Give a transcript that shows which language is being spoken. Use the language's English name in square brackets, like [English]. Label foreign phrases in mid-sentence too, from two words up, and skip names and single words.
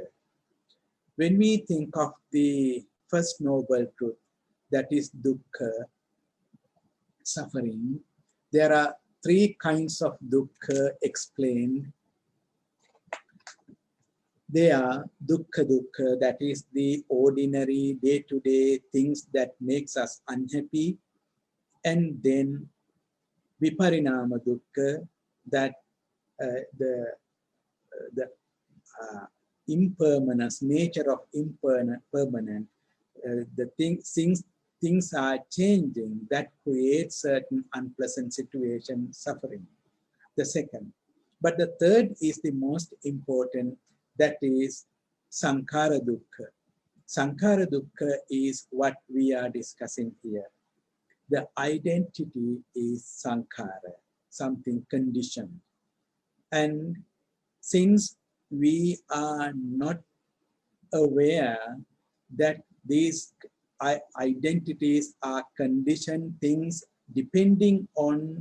[English] When we think of the first noble truth, that is dukkha, suffering, there are 3 kinds of dukkha explained. They are dukkha, that is the ordinary day-to-day things that makes us unhappy. And then [Pali] viparinama dukkha, [English] that the impermanence, nature of impermanent, things are changing, that creates certain unpleasant situation, suffering. The second. But the third is the most important, that is [Pali] sankhara dukkha. Sankhara dukkha [English] is what we are discussing here. The identity is sankhara, something conditioned. And since we are not aware that these identities are conditioned things depending on